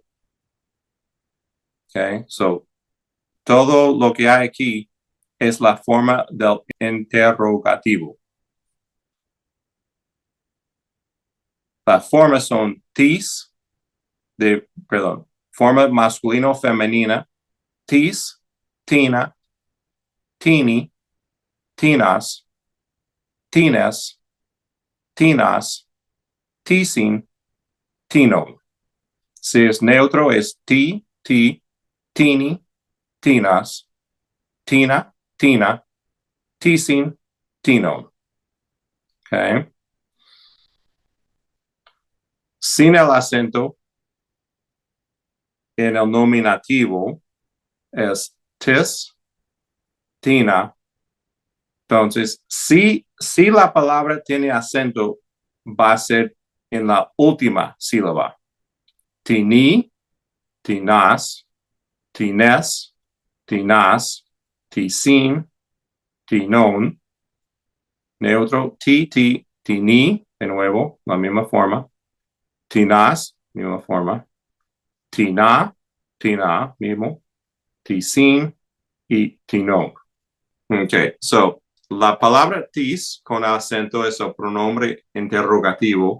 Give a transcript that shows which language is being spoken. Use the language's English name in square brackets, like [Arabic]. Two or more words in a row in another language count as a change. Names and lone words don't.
[English] Okay, so [Spanish] todo lo que hay aquí es la forma del interrogativo. Las formas son tis, forma masculino femenina, tis, [Greek] τίνα, τίνι, τίνας, τίνες, τίνας, τισίν, τίνων. [Spanish] Si es neutro es [Greek] τι, τι, τίνι, τίνας, τίνα, τίνα, τισίν, τίνων. [Spanish] Okay. Sin el acento en el nominativo es [Greek] τις, τίνα. [Spanish] Entonces, si la palabra tiene acento, va a ser en la última sílaba. [Greek] Τίνι, τίνας, τίνες, τίνας, τισίν, τινών. Neutro, τι, τίνι, [Spanish] de nuevo, la misma forma. Tinas, misma forma. Tina, mismo. [Greek] Τισίν y τινών. [English] Okay, so [Spanish] la palabra tis con acento es el pronombre interrogativo.